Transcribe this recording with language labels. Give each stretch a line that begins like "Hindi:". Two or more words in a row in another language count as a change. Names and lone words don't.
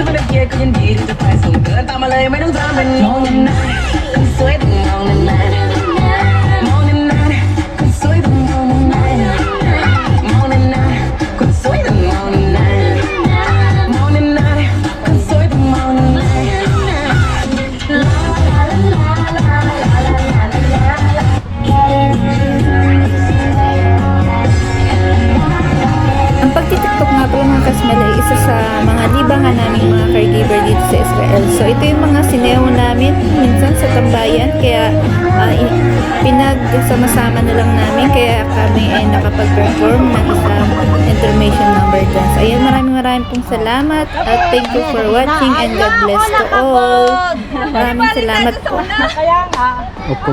Thai: เคลียร์ก็ยังดีที่จะไปส่งเกินตามมาเลยไม่ต้องถามเป็นมองนานๆคนสวยต้องมองนานๆมองนานๆคนสวยต้องมองนานๆมองนานๆคนสวยต้องมองนานๆมองนานๆคนสวยต้องมองนานๆ
Filipino: Ang pagtitiktok nga pala mga kasmel ay isa sa mga libangan naming mga caregiver dito sa Israel. So ito yung mga sineho namin minsan sa tambayan kaya pinagsama-sama na lang namin kaya kami ay nakapag-perform ng isang intermission number dance. Ayan, maraming pong salamat
English: at thank you for watching and God bless to all.
Filipino: Maraming salamat po. Kaya nga.